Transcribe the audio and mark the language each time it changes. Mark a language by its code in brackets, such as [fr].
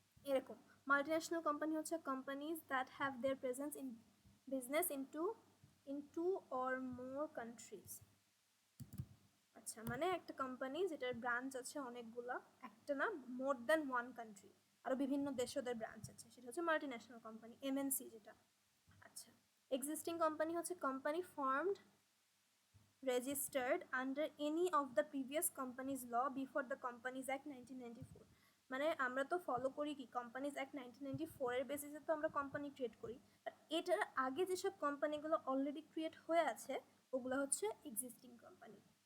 [bn] এরকম [en] multinational company [bn] হচ্ছে [en] Companies that have their presence in business in two or more countries. [bn] আচ্ছা, মানে একটা কোম্পানি যেটার ব্রাঞ্চ আছে অনেকগুলা, একটা না, [en] more than one country, [bn] আরও বিভিন্ন দেশে ওদের ব্রাঞ্চ আছে, সেটা হচ্ছে মাল্টিন্যাশনাল কোম্পানি, এমএনসি যেটা। আচ্ছা, [en] existing company [bn] হচ্ছে [en] Company formed registered under any of the previous companies law before the Companies Act 1994। [bn] মানে আমরা তো ফলো করি কি কোম্পানিজ অ্যাক্ট 1994 এর বেসিসে তো আমরা কোম্পানি ক্রিয়েট করি, বাট এটার আগে যেসব কোম্পানিগুলো অলরেডি ক্রিয়েট হয়ে আছে ওগুলো হচ্ছে এক্সিস্টিং কোম্পানি।